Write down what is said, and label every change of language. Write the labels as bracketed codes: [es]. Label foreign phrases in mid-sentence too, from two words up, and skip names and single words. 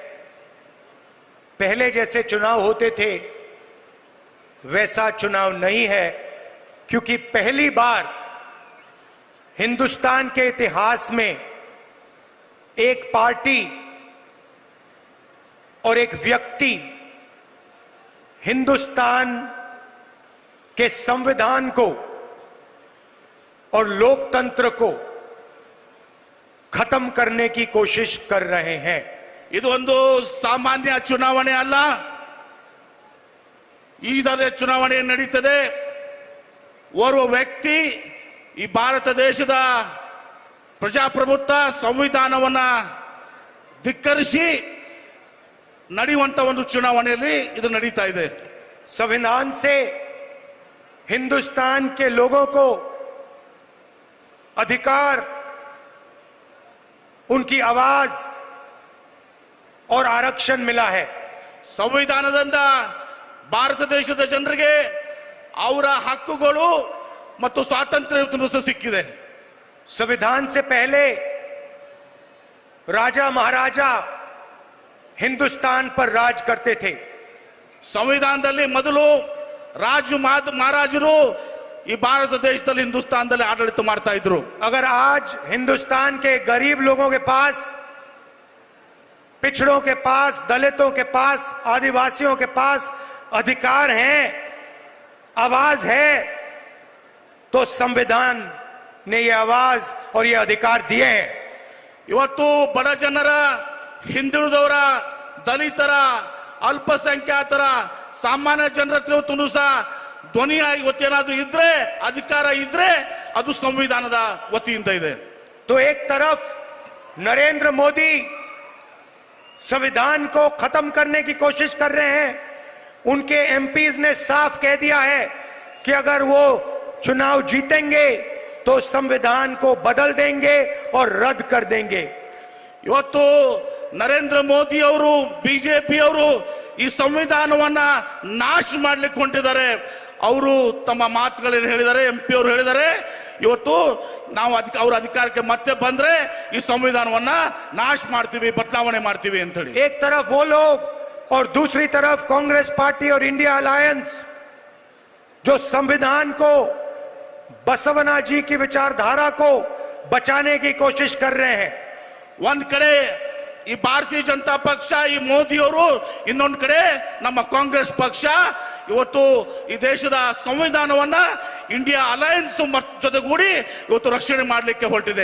[hi] पहले जैसे चुनाव होते थे वैसा चुनाव नहीं है, क्योंकि पहली बार हिंदुस्तान के इतिहास में एक पार्टी और एक व्यक्ति हिंदुस्तान के संविधान को और लोकतंत्र को खत्म करने की कोशिश कर रहे हैं। [kn] ಇದೊಂದು ಸಾಮಾನ್ಯ ಚುನಾವಣೆ ಅಲ್ಲ, ಈ ತರ ಚುನಾವಣೆ ನಡೀತದೆ। ಓರ್ವ ವ್ಯಕ್ತಿ ಈ ಭಾರತ ದೇಶದ ಪ್ರಜಾಪ್ರಭುತ್ವ ಸಂವಿಧಾನವನ್ನ ಧಿಕ್ಕರಿಸಿ ನಡೆಯುವಂತ ಒಂದು ಚುನಾವಣೆಯಲ್ಲಿ ಇದು ನಡೀತಾ ಇದೆ। [hi] संविधान से हिंदुस्तान के लोगों को अधिकार, उनकी आवाज और आरक्षण मिला है। [kn] ಸಂವಿಧಾನದಿಂದ ಭಾರತ ದೇಶದ ಜನರಿಗೆ ಅವರ ಹಕ್ಕುಗಳು ಮತ್ತು ಸ್ವಾತಂತ್ರ್ಯ ಸಿಕ್ಕಿದೆ। [hi] संविधान से पहले राजा महाराजा हिंदुस्तान पर राज करते थे। [kn] ಸಂವಿಧಾನದಲ್ಲಿ ಮೊದಲು ರಾಜ ಮಹಾರಾಜರು ಈ ಭಾರತ ದೇಶದಲ್ಲಿ ಹಿಂದೂಸ್ತಾನದಲ್ಲಿ ಆಡಳಿತ ಮಾಡ್ತಾ ಇದ್ರು। [hi] अगर आज हिंदुस्तान के गरीब लोगों के पास, पिछड़ों के पास, दलितों के पास, आदिवासियों के पास अधिकार हैं, आवाज है, तो संविधान ने ये आवाज और ये अधिकार दिए हैं। [kn] ಇವತ್ತು ಬಡ ಜನರ, ಹಿಂದುಳಿದವರ, ದಲಿತರ, ಅಲ್ಪಸಂಖ್ಯಾತರ, ಸಾಮಾನ್ಯ ಜನರ ಹತ್ರ ಸಹ ಧ್ವನಿಯಾಗಿ ಇವತ್ತೇನಾದ್ರೂ ಇದ್ರೆ, ಅಧಿಕಾರ ಇದ್ರೆ ಅದು ಸಂವಿಧಾನದ ವತಿಯಿಂದ ಇದೆ। [hi] तो एक तरफ नरेंद्र मोदी संविधान को खत्म करने की कोशिश कर रहे हैं। उनके एमपीज ने साफ कह दिया है कि अगर वो चुनाव जीतेंगे तो संविधान को बदल देंगे और रद्द कर देंगे। [kn] ಇವತ್ತು ನರೇಂದ್ರ ಮೋದಿ ಅವರು, ಬಿಜೆಪಿ ಅವರು ಈ ಸಂವಿಧಾನವನ್ನ ನಾಶ ಮಾಡ್ಲಿಕ್ಕೆ ಹೊಂಟಿದ್ದಾರೆ। ಅವರು ತಮ್ಮ ಮಾತುಗಳಲ್ಲಿ ಹೇಳಿದ್ದಾರೆ, ಎಂಪಿ ಅವರು ಹೇಳಿದ್ದಾರೆ, ಇವತ್ತು ನಾವು ಅವ್ರ ಅಧಿಕಾರಕ್ಕೆ ಮತ್ತೆ ಬಂದ್ರೆ ಈ ಸಂವಿಧಾನವನ್ನ ನಾಶ ಮಾಡ್ತೀವಿ, ಬದಲಾವಣೆ ಮಾಡ್ತೀವಿ ಅಂತ ಹೇಳಿ। [hi] एक तरफ वो लोग और दूसरी तरफ कांग्रेस पार्टी और इंडिया अलायंस जो संविधान को, बसवना जी की विचारधारा को बचाने की कोशिश कर रहे हैं। [kn] ಒಂದ್ ಕಡೆ ಈ ಭಾರತೀಯ ಜನತಾ ಪಕ್ಷ, ಈ ಮೋದಿ ಅವರು, ಇನ್ನೊಂದು ಕಡೆ ನಮ್ಮ ಕಾಂಗ್ರೆಸ್ ಪಕ್ಷ ಇವತ್ತು ಈ ದೇಶದ ಸಂವಿಧಾನವನ್ನ ಇಂಡಿಯಾ ಅಲಯನ್ಸ್ ಜೊತೆಗೂಡಿ ಇವತ್ತು ರಕ್ಷಣೆ ಮಾಡಲಿಕ್ಕೆ ಹೊರಟಿದೆ।